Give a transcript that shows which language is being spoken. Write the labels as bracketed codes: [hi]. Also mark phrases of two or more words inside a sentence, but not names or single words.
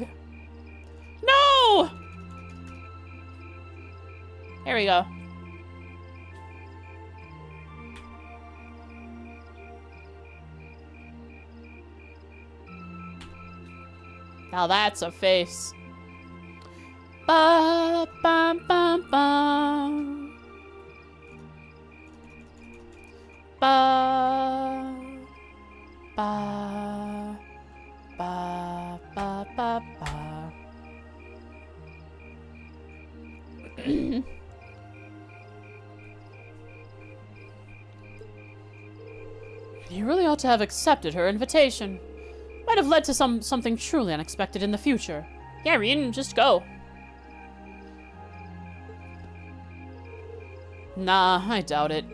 [en] No! There we go. Now that's a face. Ba bum bum bum. Ba ba ba ba ba ba. You really ought to have accepted her invitation. Might have led to something truly unexpected in the future. Yeah, Reen, just go. Nah, I doubt it.